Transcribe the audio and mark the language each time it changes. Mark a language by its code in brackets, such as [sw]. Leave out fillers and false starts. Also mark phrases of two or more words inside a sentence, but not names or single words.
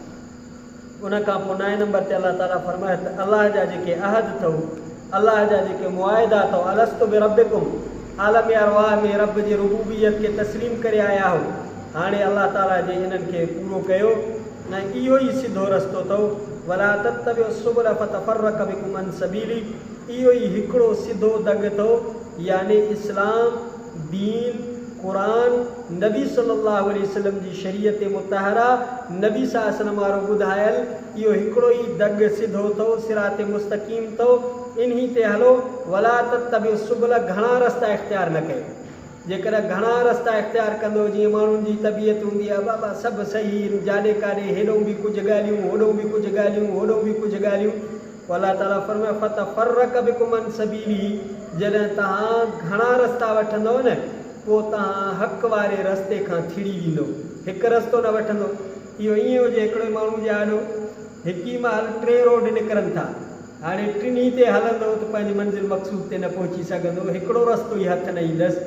[sd] उन खां पोइ 9 नंबर ते अलाह ताला फरमाए त अलाह जा जेके अहद अथव, अलाह जा जेके मुआहिदा अथव, [ar] ألست بربكم, [sd] आलम अरवाह में रब जे रुबूबियत खे तस्लीम करे आया हो, हाणे अलाह ताला जे इन्हनि खे पूरो कयो। ऐं इहो ई सिधो रस्तो अथव, [ar] ولا تتبعوا السبل فتفرق بكم عن سبيله, [sd] इहो ई हिकिड़ो सिधो दग अथव, यानी इस्लाम, दीन, क़ुरान, नबी [ar] صلى الله عليه وسلم [sd] जी शरीयत मुतहरा, नबी [ar] صلى الله عليه وسلم [sd] वारो ॿुधायल इहो हिकिड़ो ई दग सिधो अथव, सिरात मुस्तक़ीम अथव, इन्ही ते हलो। [ar] ولا تتبعوا السبل, [sd] घणा रस्ता इख़्तियार न कयो। जेकॾहिं घणा रस्ता इख़्तियार कंदो, जीअं माण्हुनि जी तबियत हूंदी आहे, बाबा सभु सही, जाॾे काॾे हेॾो बि कुझु ॻाल्हियूं, होॾो बि कुझु ॻाल्हियूं, होॾो बि कुझु ॻाल्हियूं, अलाह ताला फरमाए [ar] فتفرق بكم عن سبيله, [sd] जॾहिं तव्हां घणा रस्ता वठंदव न, पोइ तव्हां हक़ वारे रस्ते खां थिड़ी वेंदो, हिकु रस्तो न वठंदो। इहो ईअं हुजे, हिकिड़े माण्हू जा आॾो हिकु ई महिल 3 रोड निकिरनि था, हाणे टिनी ते हलंदो त पंहिंजी मंज़िल मक़सूद ते न पहुची सघंदो, हिकिड़ो रस्तो ई हथ न ईंदसि।